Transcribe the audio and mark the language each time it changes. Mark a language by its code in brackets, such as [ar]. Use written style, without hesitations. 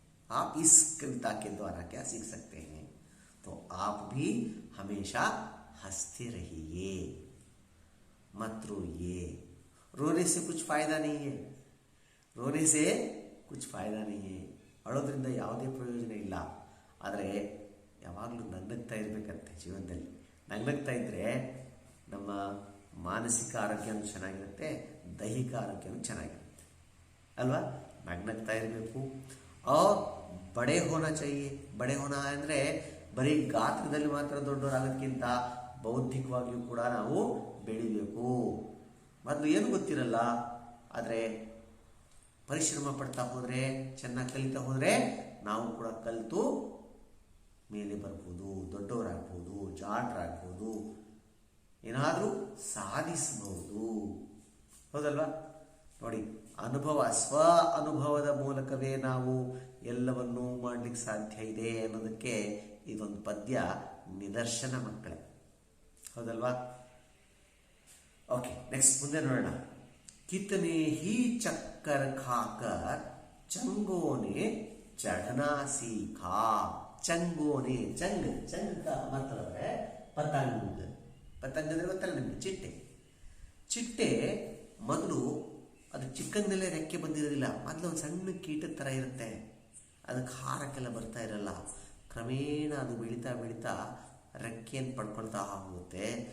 [hi] आप इस कविता के द्वारा क्या सीख सकते हैं? तो आप भी हमेशा हंसते रहिए, मत रोइए। रोने से कुछ फायदा नहीं है, रोने से कुछ फायदा नहीं है, [kn] ಅಳೋದ್ರಿಂದ ಯಾವುದೇ ಪ್ರಯೋಜನ ಇಲ್ಲ. ಆದರೆ ಯಾವಾಗಲೂ ನಗ್ನಗ್ತಾ ಇರಬೇಕಂತೆ ಜೀವನದಲ್ಲಿ. ನಗ್ನಗ್ತಾ ಇದ್ದರೆ ನಮ್ಮ ಮಾನಸಿಕ ಆರೋಗ್ಯನೂ ಚೆನ್ನಾಗಿರುತ್ತೆ, ದೈಹಿಕ ಆರೋಗ್ಯನೂ ಚೆನ್ನಾಗಿರುತ್ತೆ ಅಲ್ವಾ? ನಗ್ನಗ್ತಾ ಇರಬೇಕು. [hi] और बड़े होना चाहिए. बड़े होना [kn] ಅಂದರೆ ಬರೀ ಗಾತ್ರದಲ್ಲಿ ಮಾತ್ರ ದೊಡ್ಡವರಾಗೋದಕ್ಕಿಂತ ಬೌದ್ಧಿಕವಾಗಿಯೂ ಕೂಡ ನಾವು ಬೆಳಿಬೇಕು. ಮೊದಲು ಏನು ಗೊತ್ತಿರಲ್ಲ, ಆದರೆ ಪರಿಶ್ರಮ ಪಡ್ತಾ ಹೋದರೆ, ಚೆನ್ನಾಗಿ ಕಲಿತಾ ಹೋದರೆ ನಾವು ಕೂಡ ಕಲಿತು ಮೇಲೆ ಬರ್ಬೋದು, ದೊಡ್ಡವರಾಗ್ಬೋದು, ಜಾಣರಾಗ್ಬೋದು, ಏನಾದರೂ ಸಾಧಿಸಬಹುದು. ಹೌದಲ್ವಾ? ನೋಡಿ, ಅನುಭವ, ಸ್ವ ಅನುಭವದ ಮೂಲಕವೇ ನಾವು ಎಲ್ಲವನ್ನೂ ಮಾಡಲಿಕ್ಕೆ ಸಾಧ್ಯ ಇದೆ ಅನ್ನೋದಕ್ಕೆ ಇದೊಂದು ಪದ್ಯ ನಿದರ್ಶನ ಮಕ್ಕಳೇ. ಹೌದಲ್ವಾ? ಓಕೆ, ನೆಕ್ಸ್ಟ್ ಮುಂದೆ ನೋಡೋಣ. [hi] कितने ही चक्कर खाकर चंगों ने चढ़ना सीखा. चंगों ने, चंग का मतलब है पतंग. [kn] पतंग ಅಂದ್ರೆ ಗೊತ್ತಲ್ಲ ನಿಮಗೆ? ಚಿಟ್ಟೆ. ಚಿಟ್ಟೆ ಮೊದಲು ಅದು ಚಿಕ್ಕಂದಲ್ಲೇ ರೆಕ್ಕೆ ಬಂದಿರೋದಿಲ್ಲ. ಮೊದಲು ಒಂದು ಸಣ್ಣ ಕೀಟದ ಥರ ಇರುತ್ತೆ, ಅದಕ್ಕೆ ಹಾರಕ್ಕೆಲ್ಲ ಬರ್ತಾ ಇರಲ್ಲ. ಕ್ರಮೇಣ ಅದು ಬೆಳೀತಾ ಬೆಳೀತಾ ರೆಕ್ಕೆಯನ್ನು ಪಡ್ಕೊಳ್ತಾ ಹೋಗುತ್ತೆ.